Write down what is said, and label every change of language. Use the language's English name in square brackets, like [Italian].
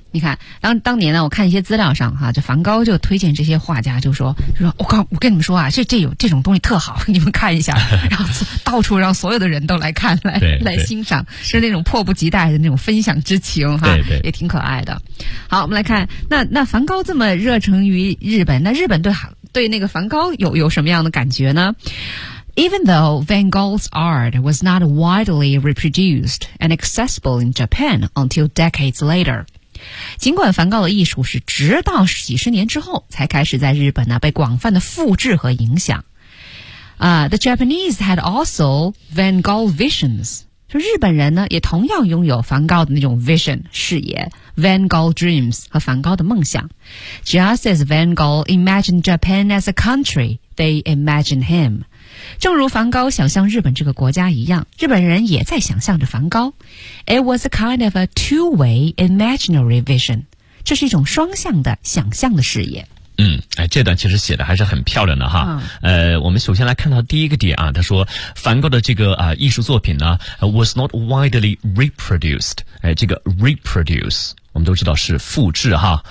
[Chinese] 你看当年呢，我看一些资料上哈，这梵高就推荐这些画家，就说我跟你们说啊，这有这种东西特好，你们看一下，然后到处让所有的人都来看，来欣赏，是那种迫不及待的那种分享之情哈，也挺可爱的。好，我们来看那梵高这么热诚于日本，那日本对那个梵高有什么样的感觉呢？ [English] Even though Van Gogh's art was not widely reproduced and accessible in Japan until decades later. [Chinese] 尽管梵高的艺术是直到几十年之后才开始在日本呢被广泛的复制和影响。 [English] The Japanese had also Van Gogh visions. [Chinese] 就日本人呢也同样拥有梵高的那种 vision, 视野 ,Van Gogh dreams 和梵高的梦想。 [English] Just as Van Gogh imagined Japan as a country, they imagined him. [Chinese] 正如梵高想象日本这个国家一样，日本人也在想象着梵高。 [English] It was a kind of a two-way imaginary vision. [Chinese] 这是一种双向的想象的视野。这段其实写的还是很漂亮的哈、嗯。我们首先来看到第一个点啊，他说梵高的这个艺术作品呢 , [English] was not widely reproduced. [Chinese] 这个 reproduce, 我们都知道是复制哈。